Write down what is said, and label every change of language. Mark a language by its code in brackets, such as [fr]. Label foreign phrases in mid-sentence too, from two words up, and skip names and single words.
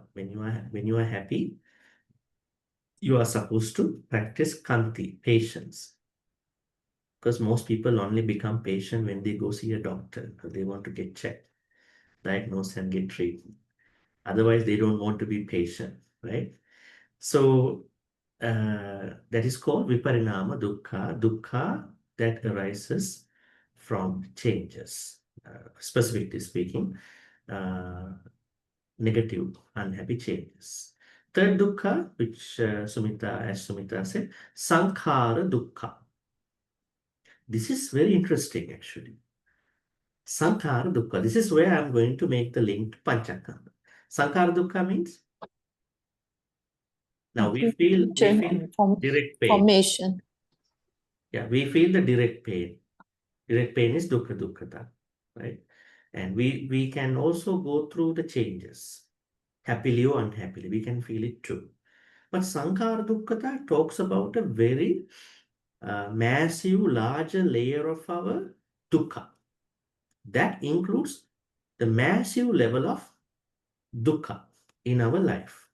[en] When you are happy, you are supposed to practice khanti, patience. Because most people only become patient when they go see a doctor, because they want to get checked, diagnosed, and get treatment. Otherwise, they don't want to be patient, right? So that is called [pi] viparinama dukkha, [en] dukkha that arises from changes, specifically speaking, negative, unhappy changes. Third dukkha, which as Sumitra said, [pi] sankhara dukkha. [en] This is very interesting, actually. [pi] Sankhara dukkha. [en] This is where I'm going to make the link to Panchakanda. Sankhara dukkha means, now we feel direct pain. Formation. Yeah, we feel the direct pain. Direct pain is [pi] dukkha dukkata, [en] right? And we can also go through the changes. happily or unhappily. We can feel it too. But [pi] Sankhara Dukkhata [en] talks about a very massive, larger layer of our dukkha. That includes the massive level of dukkha in our life.